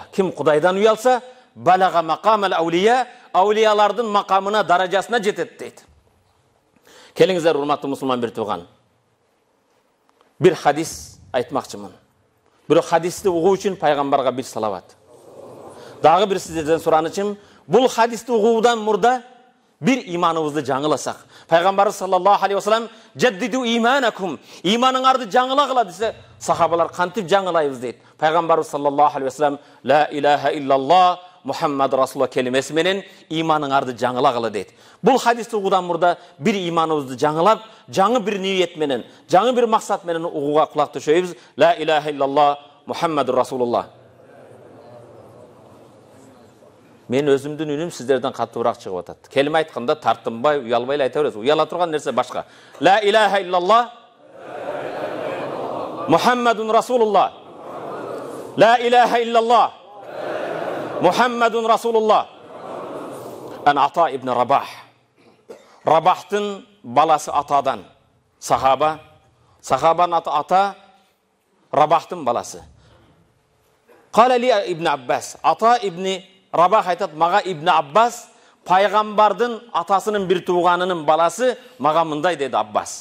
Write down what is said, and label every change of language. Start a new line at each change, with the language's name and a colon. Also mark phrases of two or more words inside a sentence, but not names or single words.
Kyrgyz: Ким Кудайдан уялса, балага макамал аулия, аулиялардын макамына, даражасына жетет дейт. Келиңиздер урматтуу мусулман бир тууган. Бир хадис айтмакчымын. Бирок хадисти угуу үчүн пайгамбарга бир салават. Дагы бир сиздерден суранычым, бул хадисти угуудан мурда bir imanımızı жаңыласақ. Пайғамбар
Arabic: صلى الله عليه وسلم "جددوا إيمانكم",
Kyrgyz: иманыңарды жаңыла кыла десе, сахабалар кантип жаңылайбыз дейт. Пайғамбар
Arabic: صلى الله عليه وسلم "لا إله إلا الله محمد رسول الله"
Kyrgyz: келимеси менен иманыңарды жаңыла кыла дейт. Бул хадисти угуудан мурда bir иманыбызды жаңылап, жаңы bir ниет менен, жаңы bir максат менен угууга кулак төшөйбүз.
Arabic: "لا إله إلا الله محمد رسول الله".
Kyrgyz: Мен өзүмдүн үнүм сиздерден каттуураак чыгып атат. Келиме айтканда тартынбай, уялбай эле айта беребиз. Уяла турган нерсе башка.
Arabic: "لا إله إلا الله محمد رسول الله". "لا إله إلا الله محمد رسول الله".
Kyrgyz: Ан Ата ибн Рабах. Рабахтын баласы Атадан. Сахаба. Сахабанын аты Ата, Рабахтын баласы.
Arabic: قال لي ابن عباس.
Kyrgyz: Ата ибн Рабах айтат, мага ибн Аббас, пайгамбардын атасынын бир тууганынын баласы, мага мындай деди Аббас.